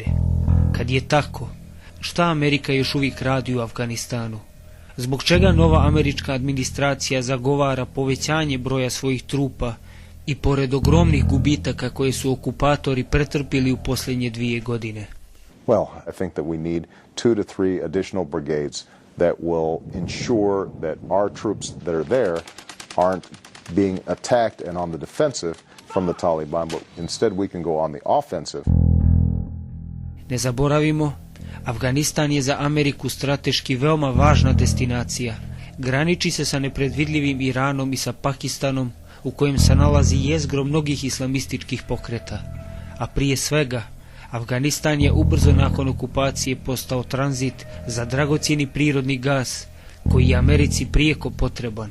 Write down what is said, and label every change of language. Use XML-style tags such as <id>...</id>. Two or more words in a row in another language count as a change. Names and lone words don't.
<bs>Kad je tako, šta Amerika još uvijek radi u Afganistanu? Zbog čega nova američka administracija zagovara povećanje broja svojih trupa i pored ogromnih gubitaka koje su okupatori pretrpili u posljednje 2 godine?</bs> <en>Well, I think that we need 2 to 3 additional brigades that will ensure that our troops that are there aren't being attacked and on the defensive from the Taliban, but instead we can go on the offensive.</en> <bs>Ne zaboravimo, Afganistan je za Ameriku strateški veoma važna destinacija. Graniči se sa nepredvidljivim Iranom i sa Pakistanom, u kojem se nalazi jezgro mnogih islamističkih pokreta. A prije svega, Afganistan je ubrzo nakon okupacije postao tranzit za dragocjeni prirodni gas, koji je Americi prijeko potreban.</bs>